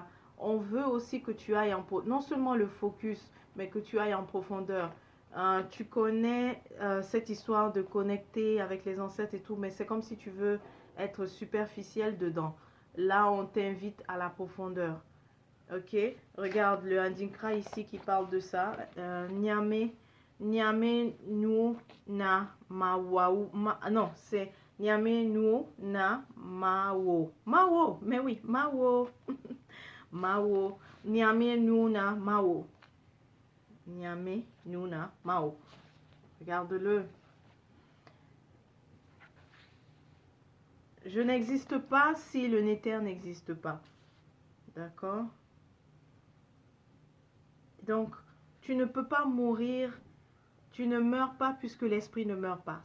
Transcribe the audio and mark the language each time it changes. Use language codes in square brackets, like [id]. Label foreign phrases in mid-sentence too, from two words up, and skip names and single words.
[fr] On veut aussi que tu ailles non seulement le focus, mais que tu ailles en profondeur. Tu connais cette histoire de connecter avec les ancêtres et tout, mais c'est comme si tu veux être superficiel dedans. Là, on t'invite à la profondeur. Ok? Regarde le Adinkra ici qui parle de ça. [ak] Nyame, Nyame nu na mawaou. [fr] Non, c'est [ak] Nyame nu na mawo. [fr] Mawo, mais oui, [ak] mawo. Mawo. Nyame nu na mawo. Nyame nu na mao. [fr] Regarde-le. Je n'existe pas si le Néther n'existe pas. D'accord? Donc, tu ne peux pas mourir, tu ne meurs pas puisque l'esprit ne meurt pas.